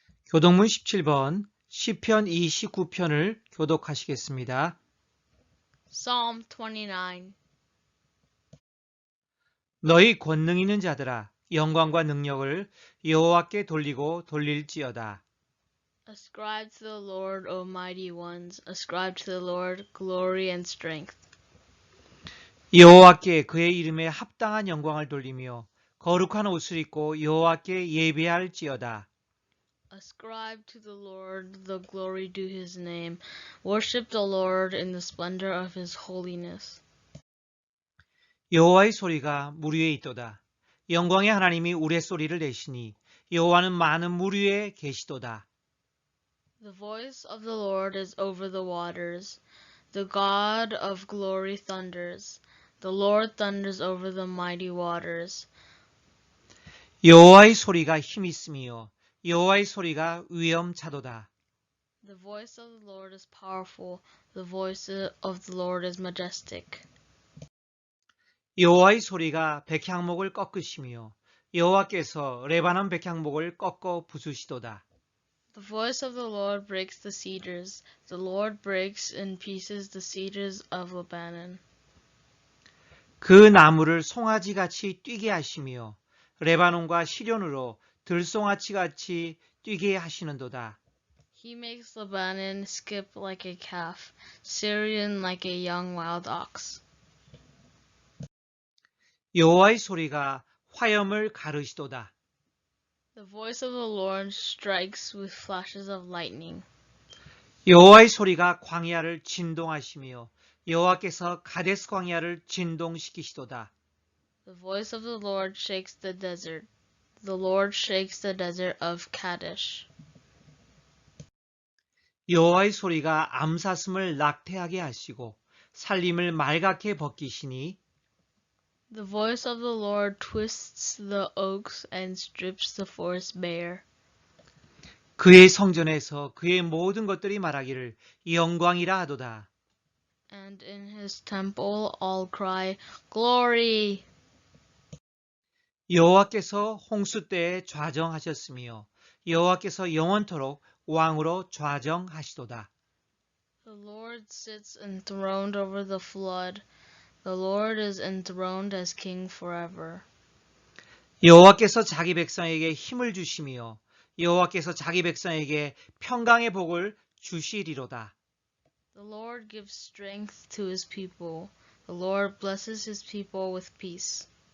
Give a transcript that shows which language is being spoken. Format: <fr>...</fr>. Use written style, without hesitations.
<ko>교독문 17번 시편 29편을 교독하시겠습니다.</ko> <en>Psalm 29.</en> <ko>너희 권능 있는 자들아 영광과 능력을 여호와께 돌리고 돌릴지어다.</ko> <en>Ascribe to the Lord, O mighty ones. Ascribe to the Lord glory and strength.</en> <ko>여호와께 그의 이름에 합당한 영광을 돌리며 거룩한 옷을 입고 여호와께 예배할지어다.</ko> <en>Ascribe to the Lord the glory due his name. Worship the Lord in the splendor of his holiness.</en> <ko>여호와의 소리가 물 위에 있도다. 영광의 하나님이 우레소리를 내시니 여호와는 많은 물 위에 계시도다.</ko> <en>The voice of the Lord is over the waters. The God of glory thunders. The Lord thunders over the mighty waters.</en> <ko>여호와의 소리가 힘 있으며 여호와의 소리가 위엄차도다.</ko> <en>The voice of the Lord is powerful. The voice of the Lord is majestic.</en> <ko>여호와의 소리가 백향목을 꺾으시며 여호와께서 레바논 백향목을 꺾어 부수시도다.</ko> <en>The voice of the Lord breaks the cedars. The Lord breaks in pieces the cedars of Lebanon.</en> <ko>그 나무를 송아지같이 뛰게 하시며 레바논과 시련으로 들송아치같이 뛰게 하시는도다.</ko> <en>He makes Lebanon skip like a calf, Syrian like a young wild ox.</en> <ko>여호와의 소리가 화염을 가르시도다.</ko> <en>The voice of the Lord strikes with flashes of lightning.</en> <ko>여호와의 소리가 광야를 진동하시며 여호와께서 가데스 광야를 진동시키시도다.</ko> <en>The voice of the Lord shakes the desert. The Lord shakes the desert of Kadesh.</en> <ko>여호와의 소리가 암사슴을 낙태하게 하시고 살림을 말갛게 벗기시니</ko> <en>The voice of the Lord twists the oaks and strips the forest bare.</en> <ko>그의 성전에서 그의 모든 것들이 말하기를 영광이라 하도다.</ko> <en>And in his temple all cry, Glory!</en> <ko>여호와께서 홍수 때에 좌정하셨으며 여호와께서 영원토록 왕으로 좌정하시도다.</ko> <en>The Lord sits enthroned over the flood. The Lord is enthroned as king forever.</en> <ko>여호와께서 자기 백성에게 힘을 주시며 여호와께서 자기 백성에게 평강의 복을 주시리로다.</ko> <en>The Lord gives strength to his people. The Lord blesses his people with peace.</en>